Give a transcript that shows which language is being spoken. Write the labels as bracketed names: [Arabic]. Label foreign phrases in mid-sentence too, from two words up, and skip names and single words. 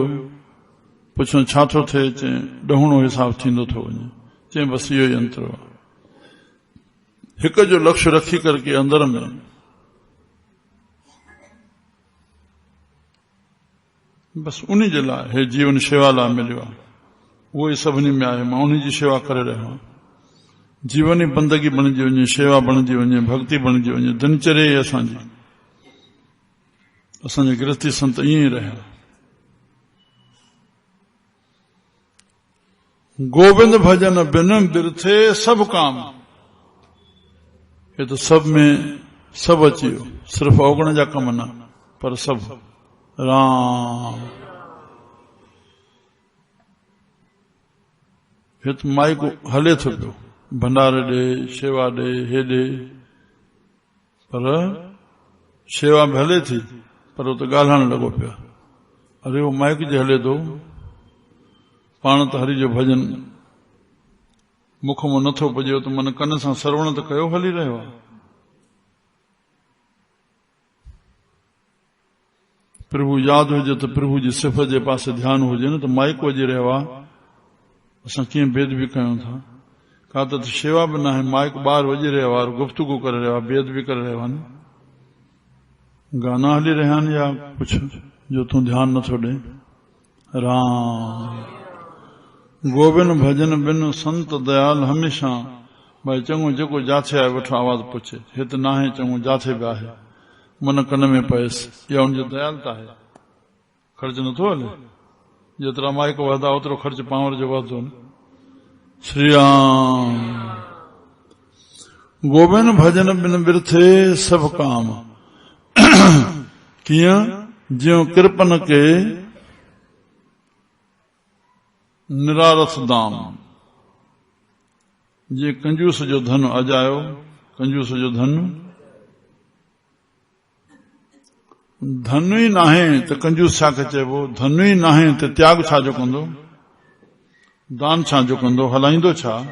[Sindhi] पुछो छा थो थिए? चए ॾहुणो हिसाब थींदो थो वञे। चए बसि इहो ई अंतर आहे। हिक जो लक्ष्य रखी करके अंदर में बस उन्हीं जे लाइ हे जीवन शेवा लाइ मिलियो आहे, उहो ई सभिनी में आहे। मां उन्हीं जी शेवा करे रहियो आहियां। जीवन ई बंदगी बणिजी वञे, शेवा बणिजी वञे, भक्ति बणिजी वञे, दिनचर्या ई असांजी, असांजे गृहस्थी संत ईअं ई रहिया। [Hindi] गोविंद भजन बिन बिरथे सब काम, [Sindhi] ये तो सब में सब अची वियो, सिर्फ़ ओगण जा कम न, पर सब। राम हित माइक हले थो पियो, भंडारे ॾे, शेवा ॾे, हे ॾे, पर शेवा भी हले थी, पर वो तो ॻाल्हाइण लॻो पियो। अरे वो माइक जे हले थो, पाण त हरि जो भजन मुख मां नथो पुॼे, त मन कन सां श्रवण त कयो हली रहियो आहे। प्रभु यादि हुजे त प्रभु जी सिफ़त जे पासे ध्यानु हुजे न, त माइक वॼी रहियो आहे, असां कीअं बेदबी कयूं था। का त शेवा बि न आहे, माइक ॿाहिरि वॼी रहियो आहे, गुफ़्तगू करे रहियो आहे, बेदबी करे रहियो आहे, गाना हली रहिया आहिनि या कुझु जो तूं ध्यानु नथो ॾे। [Hindi] राम गोविंद भजन बिन संत दयाल हमेशा। [Sindhi] भाई चङो जेको जाथे आहे वठो आवाज़ पुछे, हिते न आहे चङो जाथे बि आहे, मन कन में पएसि, इहा हुनजी दयालता आहे। ख़र्च नथो हले, जेतिरा माइक वधदा ओतिरो ख़र्च पावर जो वधंदो न। [Hindi] श्री राम गोविंद भजन बिन बिरथे सब काम। [Sindhi] कीअं? [Hindi] ज्यों कृपन के निरारथ दाम। [Sindhi] जे कंजूस जो धन अजायो, कंजूस जो धन, धन ई नाहे त कंजूस छा खे चइबो? धन ई नाहे त त्याग छा जो कंदो? दान छा जो कंदो? हलाईंदो छा?